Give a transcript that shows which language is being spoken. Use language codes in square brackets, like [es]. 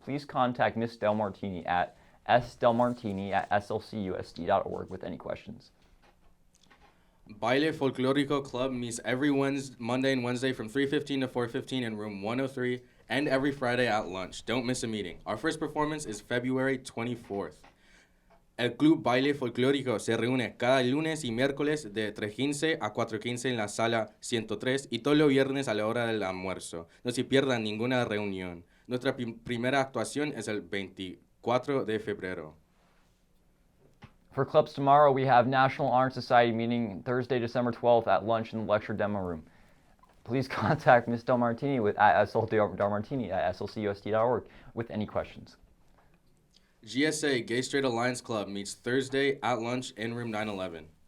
[en] Please contact Miss Del Martini at sdelmartini@slcusd.org with any questions. Baile Folclorico Club meets every Monday and Wednesday from 3:15 to 4:15 in room 103 and every Friday at lunch. Don't miss a meeting. Our first performance is February 24th. [es] El Club Baile Folclórico se reúne cada lunes y miércoles de 3:15 a 4:15 en la sala 103 y todos los viernes a la hora del almuerzo. No se pierdan ninguna reunión. Nuestra primera actuación es el 24 de febrero. [en] For clubs tomorrow, we have National Honor Society meeting Thursday, December 12th at lunch in the lecture demo room. Please contact Ms. Del Martini at slcusd.org with any questions. GSA Gay Straight Alliance Club meets Thursday at lunch in room 911.